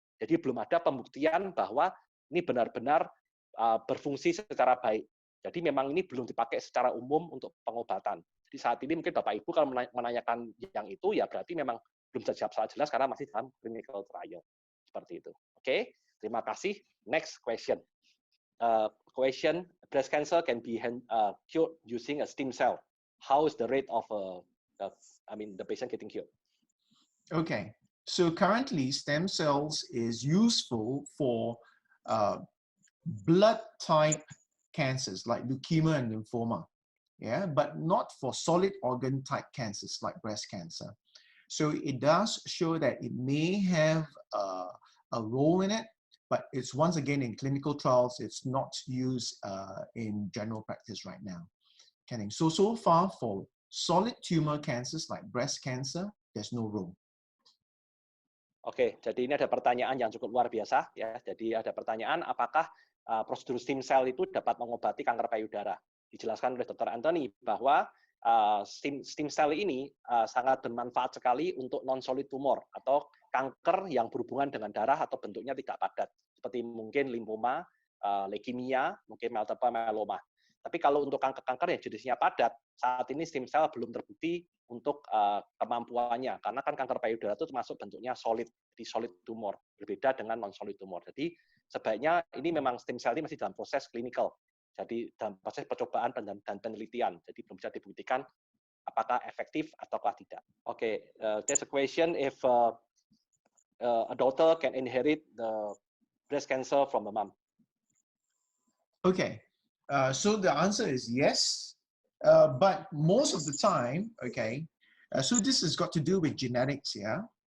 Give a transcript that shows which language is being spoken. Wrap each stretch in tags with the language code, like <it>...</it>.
<id>Jadi belum ada pembuktian bahwa ini benar-benar berfungsi secara baik. Jadi memang ini belum dipakai secara umum untuk pengobatan. Jadi saat ini mungkin Bapak Ibu kalau menanyakan yang itu, ya berarti memang belum terjawab secara jelas karena masih dalam clinical trial. Seperti itu. Oke, terima kasih.</id> <en>Next question. Question, breast cancer can be cured using a stem cell. How is the rate of the patient getting cured? Okay, so currently stem cells is useful for blood type cancers like leukemia and lymphoma, yeah, but not for solid organ type cancers like breast cancer. So it does show that it may have a role in it, but it's once again in clinical trials, it's not used in general practice right now. So far for solid tumor cancers like breast cancer, there's no role.</en> <id>Oke, jadi ini ada pertanyaan yang cukup luar biasa ya. Jadi ada pertanyaan apakah prosedur stem cell itu dapat mengobati kanker payudara. Dijelaskan oleh Dr. Anthony bahwa stem cell ini sangat bermanfaat sekali untuk non-solid tumor atau kanker yang berhubungan dengan darah atau bentuknya tidak padat, seperti mungkin limfoma, leukemia, mungkin multiple myeloma. Tapi kalau untuk kanker-kanker yang jenisnya padat, saat ini stem cell belum terbukti untuk kemampuannya, karena kan kanker payudara itu termasuk bentuknya solid, di solid tumor, berbeda dengan non-solid tumor. Jadi sebaiknya ini memang stem cell ini masih dalam proses klinikal. Jadi dalam proses percobaan dan penelitian, jadi belum bisa dibuktikan apakah efektif ataukah tidak.</id> <en>Oke, there's a question if a daughter can inherit the breast cancer from the mom. Okay, so the answer is yes, but most of the time, okay, so this has got to do with genetics, yeah?</en>